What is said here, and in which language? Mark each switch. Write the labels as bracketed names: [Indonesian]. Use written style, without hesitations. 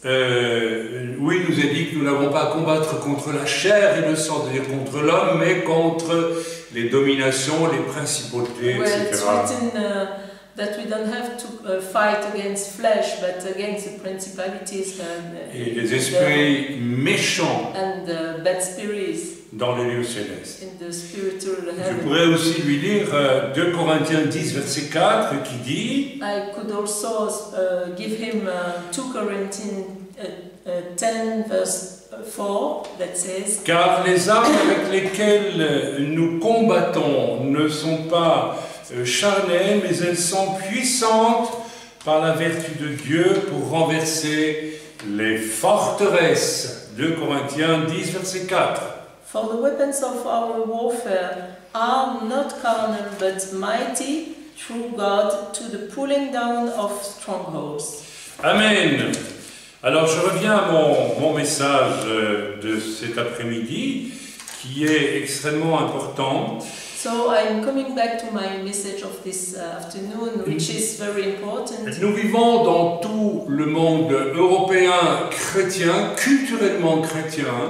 [French] où il nous est dit que nous n'avons pas à combattre contre la chair et le sang, c'est-à-dire contre l'homme, mais contre les dominations, les principautés, [English] where it's [French] etc. [English] written that we don't have to fight against flesh, but against the principalities [French] Et les esprits méchants [English] and the bad spirits [French] dans les lieux célestes. [English] in the spiritual [French] Je [English] heaven. [French] pourrais aussi lui lire 2 Corinthiens 10, verset 4, qui dit [English] I could also give him 2 Corinthians 10 verse 4 that says, [French] « Car les armes avec lesquelles nous combattons ne sont pas charnelles, mais elles sont puissantes par la vertu de Dieu pour renverser les forteresses. » 2 Corinthiens 10, verset 4. [English] For the weapons of our warfare are not carnal but mighty through God to the pulling down of strongholds. Amen. [French] Alors je reviens à mon message de cet après-midi qui est extrêmement important. [English] So I'm coming back to my message of this afternoon, which is very important. [French] Nous vivons dans tout le monde européen chrétien, culturellement chrétien.